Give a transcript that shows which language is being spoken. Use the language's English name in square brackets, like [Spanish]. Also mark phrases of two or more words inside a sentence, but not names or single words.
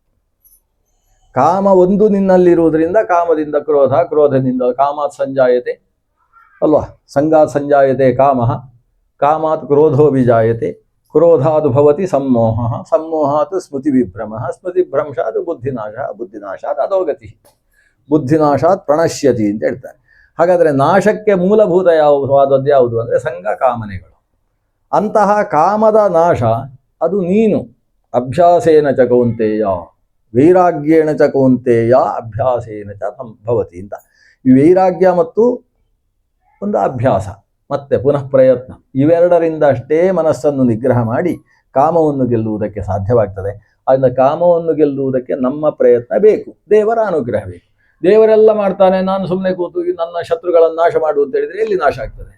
[Kannada] ಕಾಮ ಒಂದು ನಿನ್ನಲ್ಲಿರುವುದರಿಂದ ಕಾಮದಿಂದ ಕ್ರೋಧ, ಕ್ರೋಧದಿಂದ [Sanskrit] ಕಾಮಾತ್ ಸಂಜಾಯತೆ ಅಲ್ವಾ, ಸಂಗಾತ್ ಸಂಜಾಯತೆ ಕಾಮ, ಕಾಮಾತ್ ಕ್ರೋಧೋ ವಿಜಾಯತೆ, ಕ್ರೋಧಾತ್ ಭವತಿ ಸಮ್ಮೋಹ, ಸಮ್ಮೋಹಾತ್ ಸ್ಮೃತಿ ವಿಭ್ರಮ, ಸ್ಮೃತಿ ಭ್ರಂಶಾತ್ ಬುದ್ಧಿನಾಶ, ಬುದ್ಧಿನಾಶಾತ್ ಅಧೋಗತಿ, ಬುದ್ಧಿನಾಶಾತ್ ಪ್ರಣಶ್ಯತಿ [Kannada] ಅಂತ ಹೇಳ್ತಾರೆ. ಹಾಗಾದರೆ ನಾಶಕ್ಕೆ ಮೂಲಭೂತ ಯಾವುದಾದ್ದು ಯಾವುದು ಅಂದರೆ ಸಂಘ ಕಾಮನೆಗಳು. ಅಂತಹ ಕಾಮದ ನಾಶ ಅದು ನೀನು [Sanskrit] ಅಭ್ಯಾಸೇನ ಚ ಕೌಂತೆಯ ವೈರಾಗ್ಯೇಣ ಚ ಕೌಂತೆಯ ಅಭ್ಯಾಸೇನ ಚ ಭವತಿ ಅಂತ. [Kannada] ಈ ವೈರಾಗ್ಯ ಮತ್ತು ಒಂದು ಅಭ್ಯಾಸ ಮತ್ತೆ ಪುನಃ ಪ್ರಯತ್ನ, ಇವೆರಡರಿಂದ ಅಷ್ಟೇ ಮನಸ್ಸನ್ನು ನಿಗ್ರಹ ಮಾಡಿ ಕಾಮವನ್ನು ಗೆಲ್ಲುವುದಕ್ಕೆ ಸಾಧ್ಯವಾಗ್ತದೆ. ಅದರಿಂದ ಕಾಮವನ್ನು ಗೆಲ್ಲುವುದಕ್ಕೆ ನಮ್ಮ ಪ್ರಯತ್ನ ಬೇಕು, ದೇವರ ಅನುಗ್ರಹ ಬೇಕು. ದೇವರೆಲ್ಲ ಮಾಡ್ತಾನೆ, ನಾನು ಸುಮ್ಮನೆ ಕೂತು ನನ್ನ ಶತ್ರುಗಳನ್ನು ನಾಶ ಮಾಡು ಅಂತ ಹೇಳಿದರೆ ಎಲ್ಲಿ ನಾಶ ಆಗ್ತದೆ?